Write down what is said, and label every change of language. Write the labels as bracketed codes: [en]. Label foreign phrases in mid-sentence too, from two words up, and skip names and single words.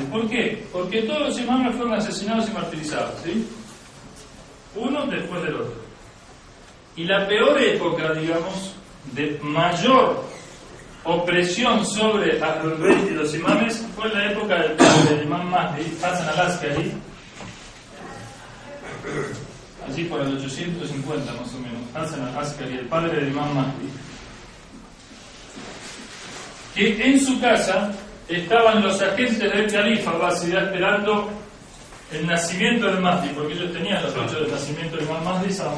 [es] ¿Por qué? Porque todos los imames fueron asesinados y martirizados, ¿sí? Uno después del otro. Y la peor época, digamos, de mayor opresión sobre Ahlul Bayt y los imames fue la época del imam Mahdi, Hasan al-Askari, así por el 850 más o menos. Hasan al-Askari, el padre del imam Mahdi, que en su casa estaban los agentes del califa Abbasidá esperando el nacimiento del Mahdi, porque ellos tenían los hechos del nacimiento del imam Mahdi,